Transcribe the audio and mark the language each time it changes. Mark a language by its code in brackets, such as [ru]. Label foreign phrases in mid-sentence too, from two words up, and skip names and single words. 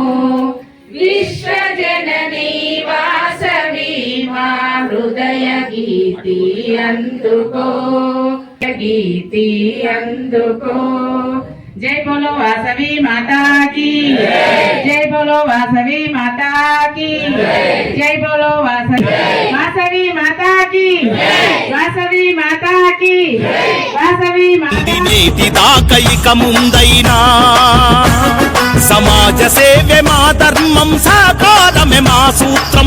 [te] విశ్వజనని వాసవి మా హృదయ గీతి అందుకో, గీతి అందుకో. [hi] जय बोलो वासवी माता की, जय बोलो वासवी माता की, जय बोलो वासवी माता की, वासवी माता की, वासवी माता. [te] నీతి దాకైక ముందైనా సమాజ సేవే మా ధర్మం, సాకారమే మా సూత్రం.